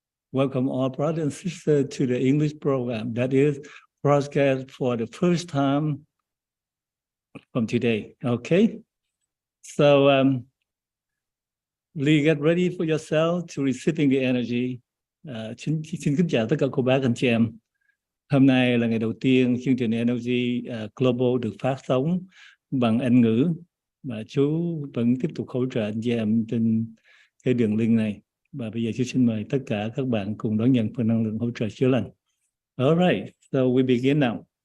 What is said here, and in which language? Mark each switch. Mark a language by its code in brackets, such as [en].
[en] Welcome all brothers and sisters to the English program that is broadcast for the first time from today. Okay, so Lee, get ready for yourself to receiving the energy. [vi] Xin kính chào tất cả cô bác anh chị em. Hôm nay là ngày đầu tiên chương trình Energy Global được phát sóng bằng Anh ngữ và chú vẫn tiếp tục hỗ trợ anh chị em trên cái đường link này. Và bây giờ chú xin mời tất cả các bạn cùng đón nhận phần năng lượng hỗ trợ chữa lành. [en] All right, so we begin now.